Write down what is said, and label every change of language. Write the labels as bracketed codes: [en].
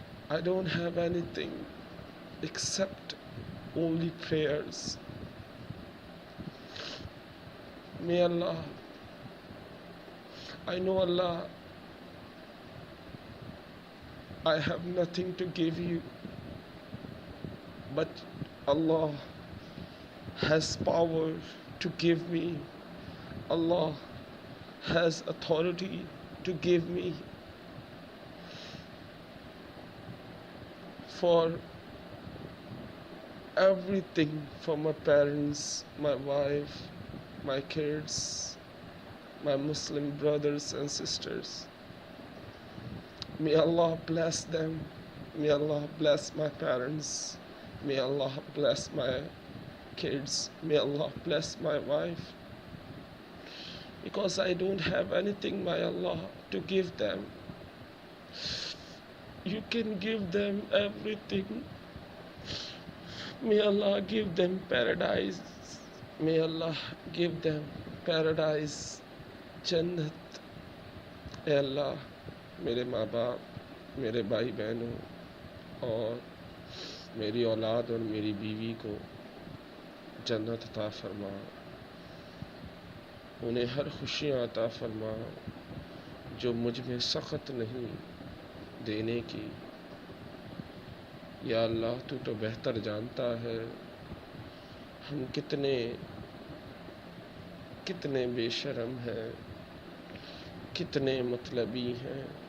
[en] I don't have anything except only prayers۔ May Allah، I know Allah، I have nothing to give you، but Allah has power to give me۔ Allah has authority to give me۔ for everything, for my parents, my wife, my kids, my Muslim brothers and sisters. May Allah bless them. May Allah bless my parents. May Allah bless my kids. May Allah bless my wife. Because I don't have anything, my Allah, to give them. You can give them everything. May Allah give them paradise. May Allah give them paradise, Jannat. [ur] اے اللہ میرے ماں باپ، میرے بھائی بہنوں اور میری اولاد اور میری بیوی کو جنت عطا فرما، انہیں ہر خوشیاں عطا فرما جو مجھ میں سخت نہیں دینے کی۔ یا اللہ تو تو بہتر جانتا ہے ہم کتنے بے شرم ہیں، کتنے مطلبی ہیں،